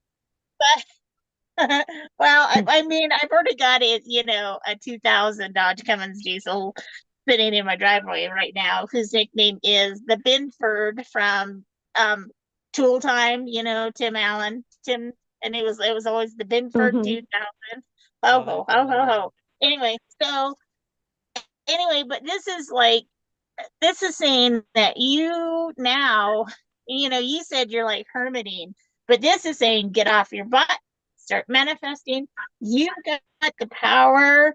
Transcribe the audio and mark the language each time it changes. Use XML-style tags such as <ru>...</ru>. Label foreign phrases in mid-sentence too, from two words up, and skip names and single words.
<en>Well, I mean, I've already got it, a 2000 Dodge Cummins diesel sitting in my driveway right now, whose nickname is the Binford from Tool Time, Tim Allen. And it was always the Binford 2000. Ho ho ho ho ho. Anyway, but this is saying that you now, you said you're like hermiting, but this is saying get off your butt, start manifesting. You got the power.</en>